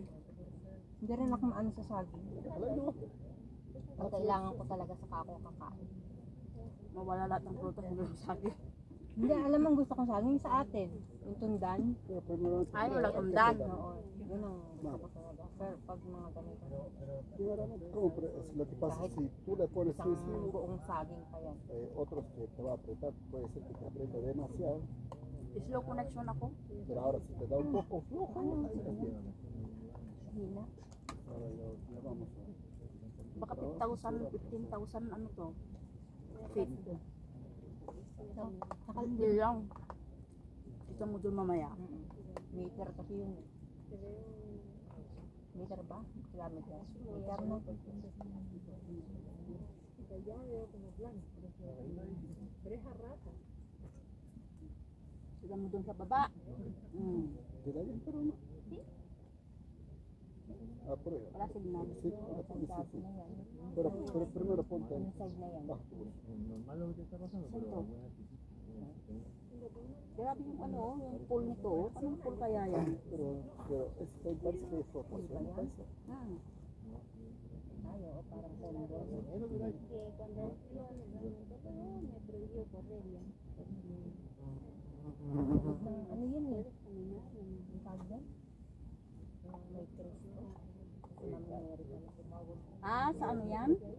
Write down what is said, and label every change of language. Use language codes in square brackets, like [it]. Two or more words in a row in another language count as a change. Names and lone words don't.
[tl] Hindi rin ako maano sa saging. Ang kailangan ko talaga sa kako kakain. Mawala lahat ng prutas ng saging. Hindi, alam mo gusto kong saging sa atin. Yung tundan. Ay, walang tundan. Oo. Yun ang gusto ko talaga. Pero pag mga ganito. [es] Lo que pasa es que si tú le pones [tl] Isang buong saging pa yan. [es] otros que te va a apretar, puede ser que te apriete demasiado, [en] Slow connection [tl] ako. [es] pero ahora si te da un poco flojo, ahí la tienes. [tl] Hina. [es] Ahora ya vamos a... [tl] Baka 15,000 ano to? Feet. Hindi lang. Ito mo dun mamaya. Meter kasi yun. Meter ba? Kilometer. Meter no? Sila mo dun sa baba. [es] ¿Te da bien, pero no? Ah, por ahí. [tl] Wala signal. [es] Sí, ahora sí, sí. Pero primero ponte ahí. [tl] Inside na yan. Grabe yung ano, yung pool nito. Anong pool kaya yan? [es] Pero parece que es rotación, parece. [tl] Ay, oo, parang condo. Ano yun eh? Ang tawag yan? May Cristo. Si Ma'am Mary pala. Ah, sa ano yan?